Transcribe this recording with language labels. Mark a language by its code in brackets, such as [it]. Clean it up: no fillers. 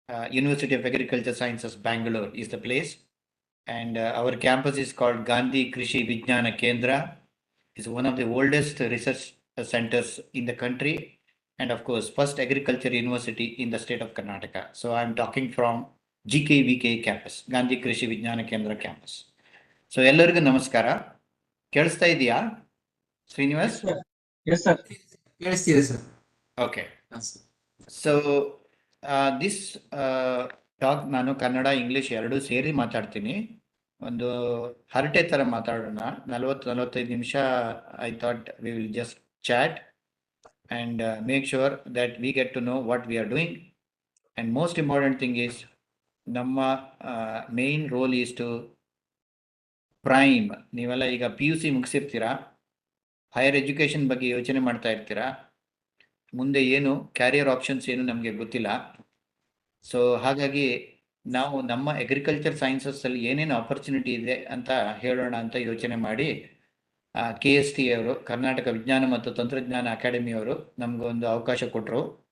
[en] University of Agriculture Sciences, Bangalore is the place. And our campus is called Gandhi Krishi Vijnana Kendra. It's one of the oldest research centers in the country. And of course, first agriculture university in the state of Karnataka. So I'm talking from GKVK campus, Gandhi Krishi Vijnana Kendra campus. [kn] So ಎಲ್ಲರಿಗೂ ನಮಸ್ಕಾರ. ಕೇಳಿಸ್ತಾ ಇದೆಯಾ Srinivas? [en] Yes, sir. [kn] ಕೇಳಿಸ್ತಿದೆ sir. [en] Okay. So this [kn] talk ನಾನು Kannada English ಎರಡೂ ಸೇರಿ ಮಾತಾಡ್ತೀನಿ. ಒಂದು ಹರಟೆ ಥರ ಮಾತಾಡೋಣ. 40-45 ನಿಮಿಷ. [en] I thought we will just chat and make sure that we get to know what we are doing. And most important thing is [kn] ನಮ್ಮ [en] main role is to prime. [kn] ನೀವೆಲ್ಲ ಈಗ PUC ಮುಗಿಸಿರ್ತೀರಾ, ಹೈಯರ್ ಎಜುಕೇಷನ್ ಬಗ್ಗೆ ಯೋಚನೆ ಮಾಡ್ತಾ ಇರ್ತೀರಾ, ಮುಂದೆ ಏನು carrier options ಏನು ನಮಗೆ ಗೊತ್ತಿಲ್ಲ. ಸೊ ಹಾಗಾಗಿ ನಾವು ನಮ್ಮ ಅಗ್ರಿಕಲ್ಚರ್ ಸೈನ್ಸಸ್ಸಲ್ಲಿ ಏನೇನು ಆಪರ್ಚುನಿಟಿ ಇದೆ ಅಂತ ಹೇಳೋಣ ಅಂತ ಯೋಚನೆ ಮಾಡಿ KST ಅವರು, ಕರ್ನಾಟಕ ವಿಜ್ಞಾನ ಮತ್ತು ತಂತ್ರಜ್ಞಾನ ಅಕಾಡೆಮಿಯವರು ನಮಗೊಂದು ಅವಕಾಶ ಕೊಟ್ಟರು.